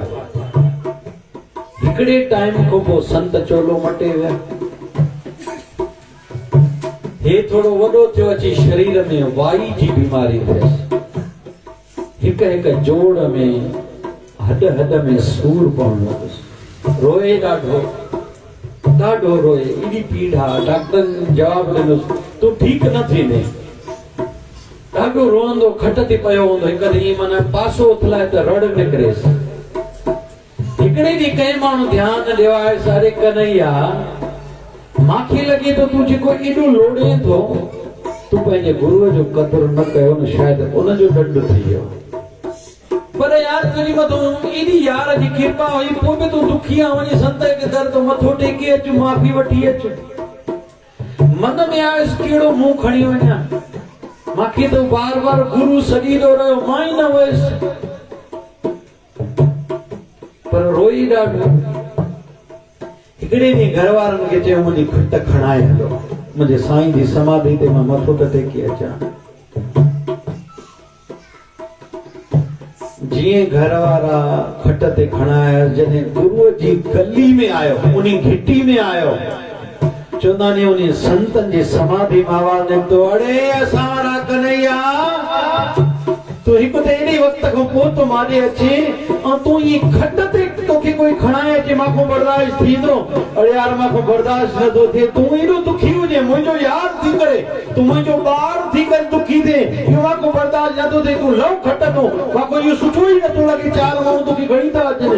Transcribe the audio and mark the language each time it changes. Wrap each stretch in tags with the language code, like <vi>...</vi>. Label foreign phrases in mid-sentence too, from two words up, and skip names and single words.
<sd>हिकिड़े टाइम खां पोइ संत चोलो मटे विया, हे थोड़ो वॾो थियो, अची शरीर में वाई जी बीमारी थियसि, हिक हिक जोड़ में, हड हड में सूर पवण लॻुसि, रोए ॾाढो ॾाढो रोए, एॾी पीड़ा। डॉक्टरनि जवाब ॾिनोसि, तूं ठीकु न थींदे। ॾाढो रोअंदो, खट ते पियो हूंदो, हिकु ॾींहुं माना पासो उथलाए त रड़ निकिरेसि। हिकिड़े ॾींहुं कंहिं माण्हू ध्यानु ॾियो आहे, अरे कन्हैया, मांखे लॻे थो तूं जेको एॾो लोड़े थो, तूं पंहिंजे गुरूअ जो क़दुरु न कयो न, शायदि उनजो ॾंडु थी वियो। पर यार तुंहिंजी मथां एॾी यार जी कृपा हुई, पोइ बि तूं दुखी आहे, वञी संत जे दर ते मथो टेके अचु, माफ़ी वठी अचु। मन में आयुसि कहिड़ो मुंहुं खणी वञा, मूंखे तो बार बार गुरु सॾींदो रहियो, मां ई न वयुसि, पर रोई ॾाढो। हिकिड़े ॾींहुं घर वारनि खे चयो मुंहिंजी खट खणाए हलो, मुंहिंजे साईं जी समाधि ते मां मथो त टेके अचां। जीअं घर वारा खट ते खणाया, जॾहिं गुरुअ जी गली में आयो, उन घिटी में आयो, चवंदा नी उन संतन जी समाधि में आवाज़ निकितो, अड़े असां वारा कन्हैया, तू हिकु त एॾे वक़्त खां पोइ तो मारे अचे ऐं तूं ई खट ते तोखे कोई खणाए अचे, मां को बर्दाश्त थींदो? अड़े यार मां को बर्दाश्त नथो थिए, तूं एॾो दुखी हुजे, मुंहिंजो यार थी करे, तूं मुंहिंजो ॿार थी करे दुखी थिए, इहो मां को बर्दाश्त नथो थिए, तूं लव खट तूं, मां को इहो सुठो ई नथो लॻे, चार माण्हू तोखे घणी था अचनि।</sd>